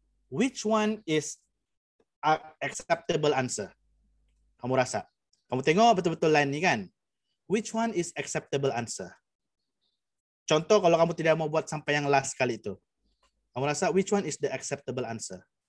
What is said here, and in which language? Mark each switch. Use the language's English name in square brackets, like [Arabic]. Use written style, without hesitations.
[English] Which one is acceptable answer? [Malay] Kamu rasa. Kamu tengok betul-betul line ni kan. [English] Which one is acceptable answer? [Malay] Contoh kalau kamu tidak mau buat sampai yang last kali itu. Kamu rasa [English] which one is the acceptable answer?